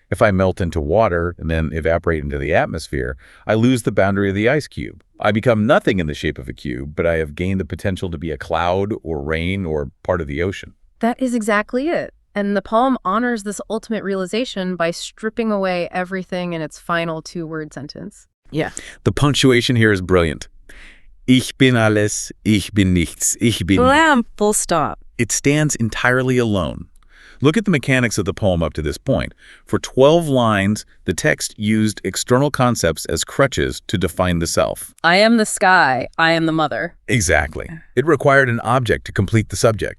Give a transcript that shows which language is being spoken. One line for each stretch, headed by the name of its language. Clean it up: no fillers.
English: If I melt into water and then evaporate into the atmosphere, I lose the boundary of the ice cube. I become nothing in the shape of a cube, but I have gained the potential to be a cloud or rain or part of the ocean. That is exactly it. And the poem honors this ultimate realization by stripping away everything in its final two-word sentence. Yeah. The punctuation here is brilliant.
German: Ich bin alles, ich bin nichts, ich bin...
English: Blam, full stop. It stands entirely alone. Look at the mechanics of the poem up to this point. For 12 lines, the text used external concepts as crutches to define the self. I am the sky. I am the mother. Exactly. It required an object to complete the subject.